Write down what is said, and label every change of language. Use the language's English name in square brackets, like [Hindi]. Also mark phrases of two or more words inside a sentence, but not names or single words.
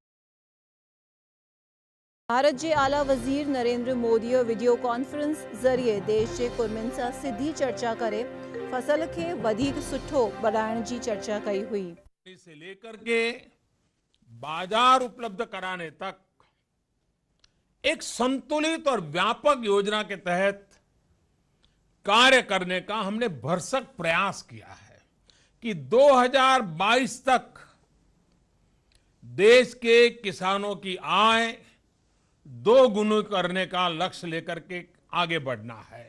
[Sindhi] भारत जे आला वज़ीर नरेंद्र मोदीअ [English] video conference [Sindhi] ज़रिए देश जे कुर्मियुनि सां सिधी चर्चा करे फसल खे वधीक सुठो बढ़ाइण जी चर्चा कई हुई। [Hindi] से लेकर के बाजार उपलब्ध कराने तक एक संतुलित और व्यापक योजना के तहत कार्य करने का हमने भरसक प्रयास किया है कि 2022 तक देश के किसानों की आय 2 गुना करने का लक्ष्य लेकर के आगे बढ़ना है।